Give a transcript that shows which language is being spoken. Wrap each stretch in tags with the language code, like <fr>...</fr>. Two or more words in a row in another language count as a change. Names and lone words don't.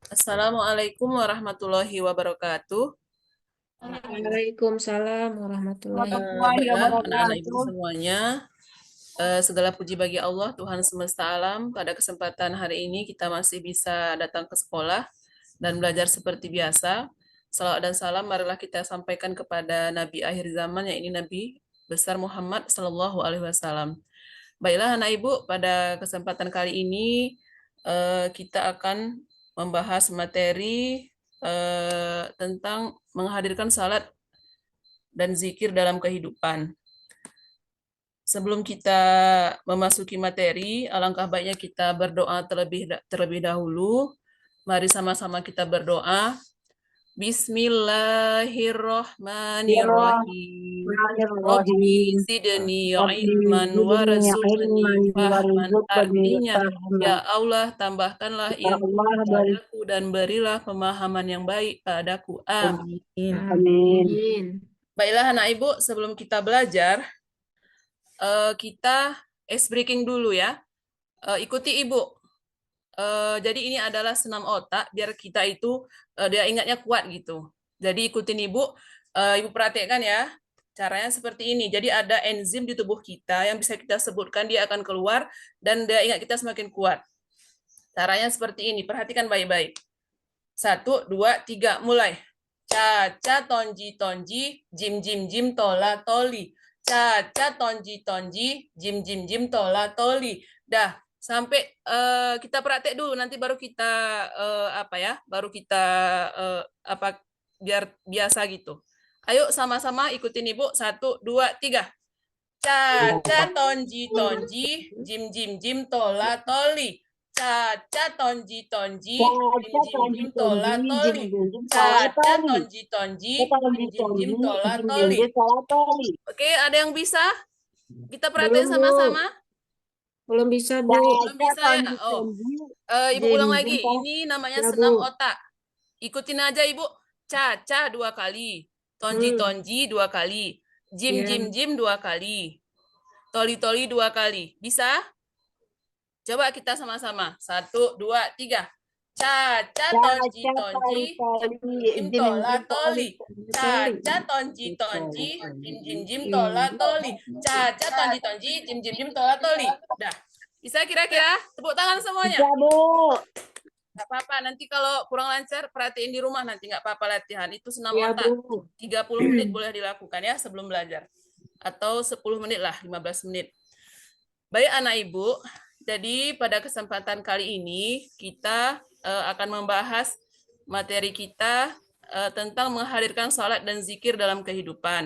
<ar>السلام عليكم ورحمة الله وبركاته. وعليكم السلام ورحمة الله Warahmatullahi</ar> <id>Baiklah, anak-anak ibu</id> <ar>wabarakatuh.</ar> <id>semuanya, segala puji bagi Allah, Tuhan semesta alam. Pada kesempatan hari ini kita masih bisa datang ke sekolah dan belajar seperti biasa. Salawat dan salam marilah kita sampaikan kepada Nabi akhir zaman, yaitu Nabi besar Muhammad</id> <ar>صلى الله عليه وسلم.</ar> <id>Baiklah, anak ibu, pada kesempatan kali ini kita akan membahas materi tentang menghadirkan salat dan zikir dalam kehidupan. Sebelum kita memasuki materi, alangkah baiknya kita berdoa terlebih dahulu. Mari sama-sama kita berdoa.</id> <ar>Bismillahirrahmanirrahim. Rabbi Bismillahirrahmanirrahim. zidni Rabbi ilman زدني علما وارزقني فهما. warzuqni</ar> <id>Artinya,</id> <ar>fahma.</ar> <id>ya Allah, tambahkanlah Ya ilmu Allah dari padaku dan berilah pemahaman yang baik padaku. Amin. Amin. Amin. Baiklah anak ibu, sebelum kita belajar, kita</id> <en>ice breaking</en> <id>dulu ya. Ikuti ibu. Jadi ini adalah senam otak, biar kita itu dia ingatnya kuat gitu. Jadi ikutin ibu, ibu perhatikan ya. Caranya seperti ini. Jadi ada enzim di tubuh kita yang bisa kita sebutkan, dia akan keluar dan dia ingat kita semakin kuat. Caranya seperti ini. Perhatikan baik-baik. 1, 2, 3, mulai. Caca tonji tonji, jim jim jim tola toli. Caca tonji tonji, jim jim jim tola toli. Dah, sampai kita praktek dulu, nanti baru kita apa ya, baru kita apa biar biasa gitu. Ayo sama-sama ikutin ibu. 1, 2, 3. Caca tonji tonji, jim jim jim tola toli. Caca tonji tonji, jim jim jim tola toli. Caca tonji tonji, jim jim jim tola toli. Oke, ada yang bisa? Kita Belum, perhatiin Bu. sama-sama. Belum bisa, Bu. Belum bisa ya? Oh, ibu ulang lagi. Ini namanya Ya, senam Bu. otak. Ikutin aja ibu. Caca 2 kali. Tonji tonji 2 kali. Jim Ya. jim jim 2 kali. Toli toli 2 kali. Bisa? Coba kita sama-sama. 1, 2, 3. Caca tonji tonji, jim tola toli. Caca tonji tonji, jim jim jim tola toli. Caca tonji tonji, jim jim jim tola toli. Dah. Bisa kira-kira? Tepuk tangan semuanya. Bisa, Bu. Nggak apa-apa, nanti kalau kurang lancar, perhatiin di rumah nanti, nggak apa-apa latihan. Itu senam Ya, otak. Bu. 30 menit boleh dilakukan ya sebelum belajar. Atau 10 menit lah, 15 menit. Baik anak ibu, jadi pada kesempatan kali ini kita akan membahas materi kita tentang menghadirkan salat dan zikir dalam kehidupan.</id>